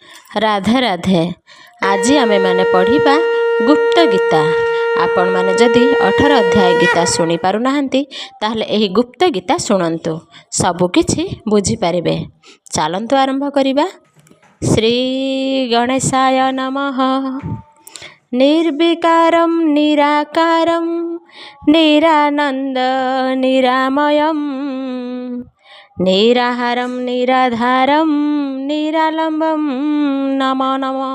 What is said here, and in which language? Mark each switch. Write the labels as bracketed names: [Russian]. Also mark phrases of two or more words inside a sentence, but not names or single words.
[Odia] ରାଧେ ରାଧେ। ଆଜି ଆମେ ମାନେ ପଢ଼ିବା ଗୁପ୍ତ ଗୀତା। ଆପଣ ମାନେ ଯଦି 18 ଅଧ୍ୟାୟ ଗୀତା ଶୁଣି ପାରୁ ନାହାନ୍ତି ତାହାହେଲେ ଏହି ଗୁପ୍ତ ଗୀତା ଶୁଣନ୍ତୁ, ସବୁ କିଛି ବୁଝି ପାରିବେ। ଚାଲନ୍ତୁ ଆରମ୍ଭ କରିବା। [Sanskrit] श्री गणेशाय नमः। निर्विकारं निराकारं निरानंद निरामयं निराहारं निराधारं निरालंबं नमो नमः।